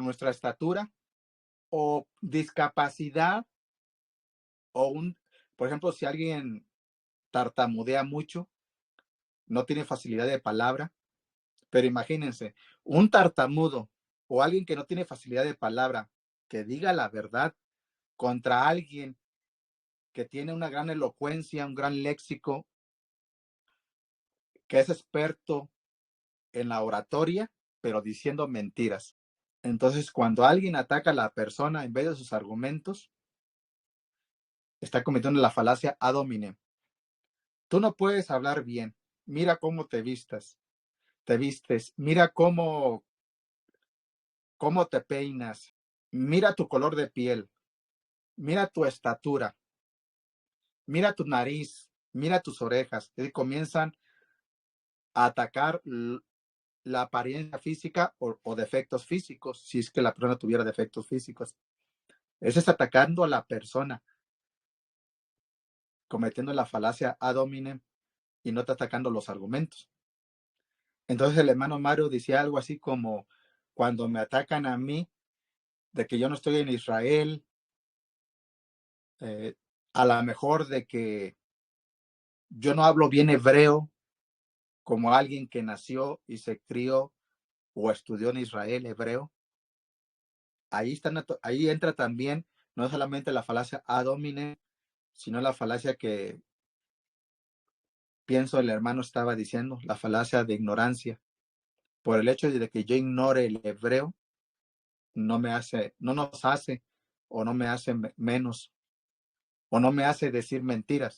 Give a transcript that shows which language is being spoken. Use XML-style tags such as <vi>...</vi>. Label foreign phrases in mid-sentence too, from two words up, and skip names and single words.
<es>nuestra estatura o discapacidad, o por ejemplo, si alguien tartamudea mucho, no tiene facilidad de palabra, pero imagínense, un tartamudo o alguien que no tiene facilidad de palabra, que diga la verdad contra alguien que tiene una gran elocuencia, un gran léxico, que es experto en la oratoria, pero diciendo mentiras. Entonces, cuando alguien ataca a la persona en vez de sus argumentos, está cometiendo la falacia</es> <la>ad hominem.</la> <es>Tú no puedes hablar bien. Mira cómo te vistes. Mira cómo te peinas. Mira tu color de piel. Mira tu estatura. Mira tu nariz. Mira tus orejas. Y comienzan a atacar la apariencia física o defectos físicos, si es que la persona tuviera defectos físicos. Eso es atacando a la persona, cometiendo la falacia</es> <la>ad hominem</la> <es>y no está atacando los argumentos. Entonces el hermano Mario decía algo así como, cuando me atacan a mí de que yo no estoy en Israel, a lo mejor de que yo no hablo bien hebreo, como alguien que nació y se crió o estudió en Israel hebreo, ahí entra también no solamente la falacia</es> <la>ad hominem,</la> <es>sino la falacia que pienso el hermano estaba diciendo, la falacia de ignorancia. Por el hecho de que yo ignore el hebreo, no nos hace o no me hace menos o no me hace decir mentiras.</es>